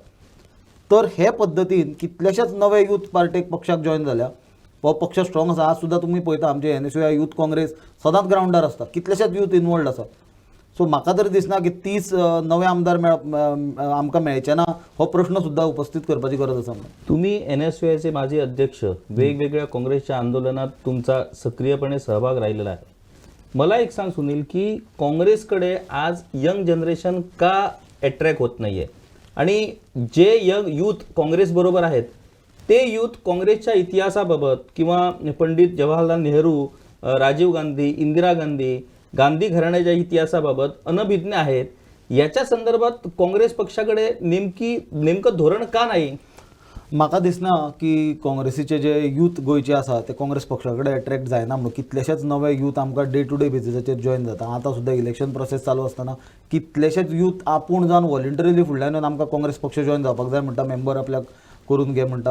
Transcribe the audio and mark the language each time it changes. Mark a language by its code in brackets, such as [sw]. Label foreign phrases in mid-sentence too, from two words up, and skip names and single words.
[kok] तर हे पद्दतीन कितलेशेच नवे यूथ पार्टेक पक्षाक जॉयन जाल्या हो पक्ष स्ट्रॉंग आसा. आज सुद्दां तुमी पळयता आमचे NSUI यूथ काँग्रेस सदांच ग्रावंडार आसता, कितलेशेच यूथ इनवॉल्ड आसा. सो म्हाका तरी दिसना की 30 नवे आमदार आमकां मेळचे ना हो प्रश्न सुद्दां उपस्थित करपाची गरज आसा. [mr] तुम्ही NSUIचे माजी अध्यक्ष, वेगवेगळ्या काँग्रेसच्या आंदोलनात तुमचा सक्रियपणे सहभाग राहिलेला आहे. मला एक सांग सुनील की काँग्रेसकडे आज [en] young generation [mr] का अट्रॅक्ट होत नाहीये आणि जे यंग यूथ काँग्रेस बरोबर आहेत ते यूथ काँग्रेसच्या इतिहासाबाबत किंवा पंडित जवाहरलाल नेहरू, राजीव गांधी, इंदिरा गांधी, गांधी घराण्याच्या इतिहासाबाबत अनभिज्ञ आहेत. याच्या संदर्भात काँग्रेस पक्षाकडे नेमकं धोरण का नाही? [kok] म्हाका दिसना की काँग्रेसीचे जे यूथ गोंयचे आसा ते काँग्रेस पक्षा कडेन अट्रॅक्ट जायना म्हणून. कितलेशेच नवे यूथ आमकां [en] day to day [kok] बेसिसाचेर जॉईन जाता. आतां सुद्दां [en] election process [kok] चालू आसतना कितलेशेच यूथ आपूण जावन वॉलंटरीली फुडल्यान येवन आमकां काँग्रेस पक्ष जॉईन जावपाक जाय म्हणटा, मेंबर आपल्याक करून घे म्हणटा.